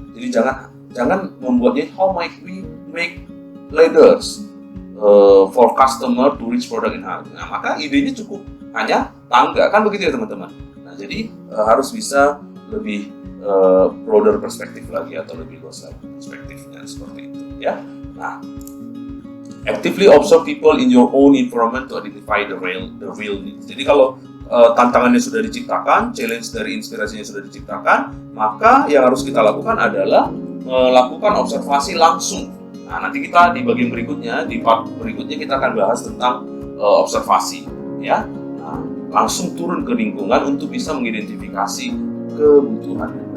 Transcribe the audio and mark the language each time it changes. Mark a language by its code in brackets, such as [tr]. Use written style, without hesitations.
[id] Jadi jangan membuatnya [en] how might we make ladders for customer to reach product in high. [id] Nah, maka idenya cukup hanya tangga, kan begitu ya teman-teman. Nah, jadi harus bisa lebih broader perspektif lagi atau lebih luas lagi perspektifnya seperti itu ya. [en] Nah, actively observe people in your own environment to identify the real needs. [id] Jadi kalau tantangannya sudah diciptakan, challenge dari inspirasinya sudah diciptakan, maka yang harus kita lakukan adalah melakukan observasi langsung. Nah, nanti kita di bagian berikutnya, di part berikutnya kita akan bahas tentang observasi ya. Nah, langsung turun ke lingkungan untuk bisa mengidentifikasi kebutuhan.